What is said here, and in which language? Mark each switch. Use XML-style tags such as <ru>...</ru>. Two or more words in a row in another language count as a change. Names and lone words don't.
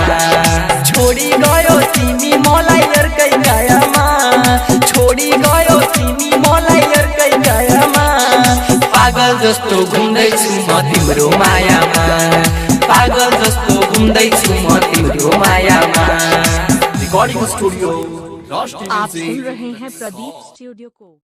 <ne>छोडी गयो तिमी मलाई अर्कै कायामा, छोडी गयो तिमी मलाई अर्कै कायामा। पागल जस्तो घुम्दैछु म तिम्रो मायामा, पागल जस्तो घुम्दैछु म तिम्रो मायामा।</ne> <en>recording studio</en> <hi>आप सुन रहे हैं प्रदीप स्टूडियो को।</hi>